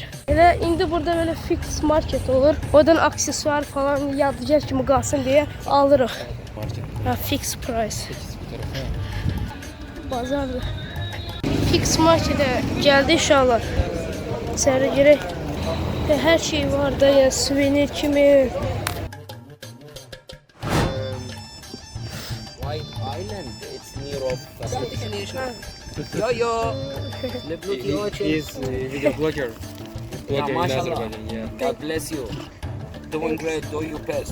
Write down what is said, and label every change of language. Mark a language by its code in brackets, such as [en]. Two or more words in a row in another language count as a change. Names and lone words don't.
[az] Elə indi burada belə fix market olur. Oradan aksesuar falan yadgar kimi qalsın deyə alırıq. Market. Ha, fix price. Bazardır. Fix marketə gəldi uşaqlar. Səhərə girək. Hər şey var da, yəni suvenir kimi. [en] White Island, it's near of destination. Yo. He's a video blogger. Yeah, In mashallah. Azerbaijan, yeah. God bless you. Doing great, do your best.